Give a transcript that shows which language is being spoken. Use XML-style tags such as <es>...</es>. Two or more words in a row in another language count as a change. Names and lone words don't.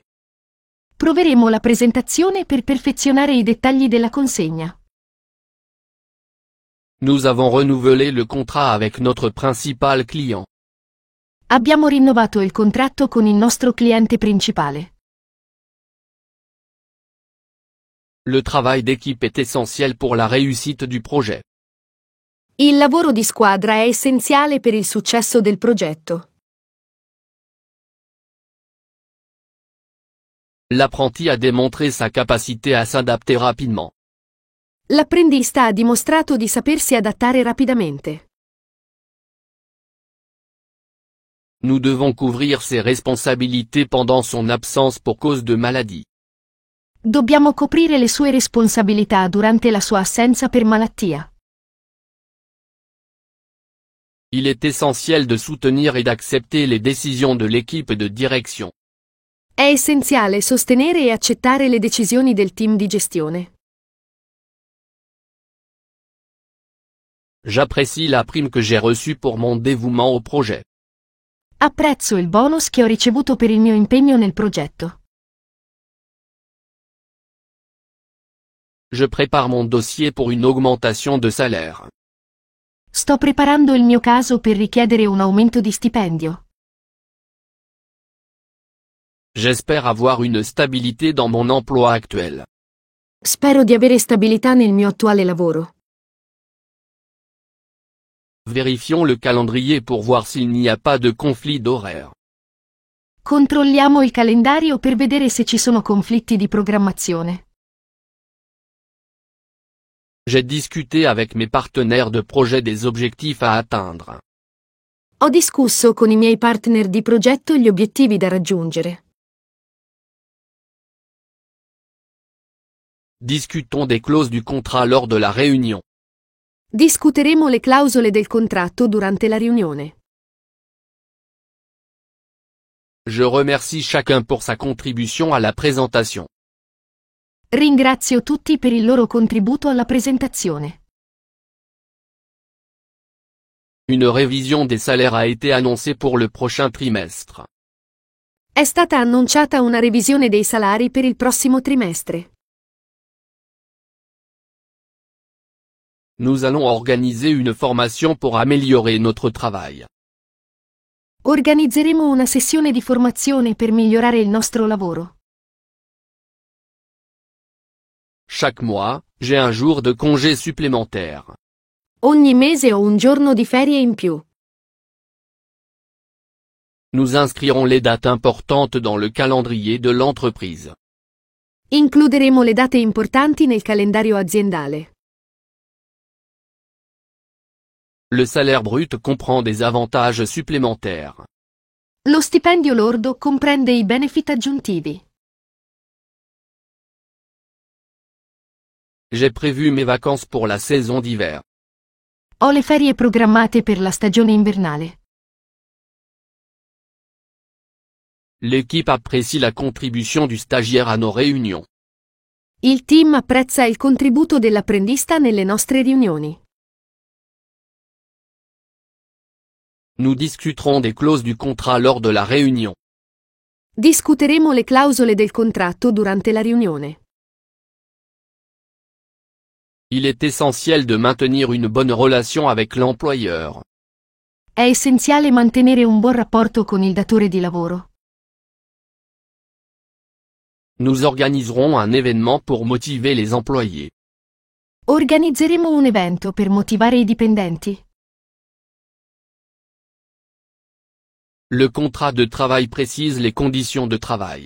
<it>Proveremo la presentazione per perfezionare i dettagli della consegna.</it> <fr>Nous avons renouvelé le contrat avec notre principal client.</fr> <it>Abbiamo rinnovato il contratto con il nostro cliente principale.</it> <fr>Le travail d'équipe est essentiel pour la réussite du projet.</fr> <it>Il lavoro di squadra è essenziale per il successo del progetto.</it> <fr>L'apprenti a démontré sa capacité à s'adapter rapidement.</fr> <it>L'apprendista ha dimostrato di sapersi adattare rapidamente.</it> <fr>Nous devons couvrir ses responsabilités pendant son absence pour cause de maladie.</fr> <it>Dobbiamo coprire le sue responsabilità durante la sua assenza per malattia.</it> <fr>Il est essentiel de soutenir et d'accepter les décisions de l'équipe de direction.</fr> <it>È essenziale sostenere e accettare le decisioni del team di gestione.</it> <fr>J'apprécie la prime que j'ai reçue pour mon dévouement au projet.</fr> <it>Apprezzo il bonus che ho ricevuto per il mio impegno nel progetto.</it> <fr>Je prépare mon dossier pour une augmentation de salaire.</fr> <it>Sto preparando il mio caso per richiedere un aumento di stipendio.</it> <fr>J'espère avoir une stabilité dans mon emploi actuel.</fr> <it>Spero di avere stabilità nel mio attuale lavoro.</it> <fr>Vérifions le calendrier pour voir s'il n'y a pas de conflit d'horaire.</fr> <it>Controlliamo il calendario per vedere se ci sono conflitti di programmazione.</it> <fr>J'ai discuté avec mes partenaires de projet des objectifs à atteindre.</fr> <it>Ho discusso con i miei partner di progetto gli obiettivi da raggiungere.</it> <fr>Discutons des clauses du contrat lors de la réunion.</fr> <it>Discuteremo le clausole del contratto durante la riunione.</it> <fr>Je remercie chacun pour sa contribution à la présentation.</fr> <it>Ringrazio tutti per il loro contributo alla presentazione.</it> <fr>Une révision des salaires a été annoncée pour le prochain trimestre.</fr> <it>È stata annunciata una revisione dei salari per il prossimo trimestre.</it> <fr>Nous allons organiser une formation pour améliorer notre travail.</fr> <it>Organizzeremo una sessione di formazione per migliorare il nostro lavoro.</it> <fr>Chaque mois, j'ai un jour de congé supplémentaire.</fr> <it>Ogni mese ho un giorno di ferie in più.</it> <fr>Nous inscrirons les dates importantes dans le calendrier de l'entreprise.</fr> <it>Includeremo le date importanti nel calendario aziendale.</it> <fr>Le salaire brut comprend des avantages supplémentaires.</fr> <it>Lo stipendio lordo comprende i benefit aggiuntivi.</it> <fr>J'ai prévu mes vacances pour la saison d'hiver.</fr> <it>Ho le ferie programmate per la stagione invernale.</it> <fr>L'équipe apprécie la contribution du stagiaire à nos réunions.</fr> <it>Il team apprezza il contributo dell'apprendista nelle nostre riunioni.</it> <fr>Nous discuterons des clauses du contrat lors de la réunion.</fr> <it>Discuteremo le clausole del contratto durante la riunione.</it> <fr>Il est essentiel de maintenir une bonne relation avec l'employeur.</fr> <it>È essenziale mantenere un buon rapporto con il datore di lavoro.</it> <fr>Nous organiserons un événement pour motiver les employés.</fr> <it>Organizzeremo un evento per motivare i dipendenti.</it> <fr>Le contrat de travail précise les conditions de travail.</fr>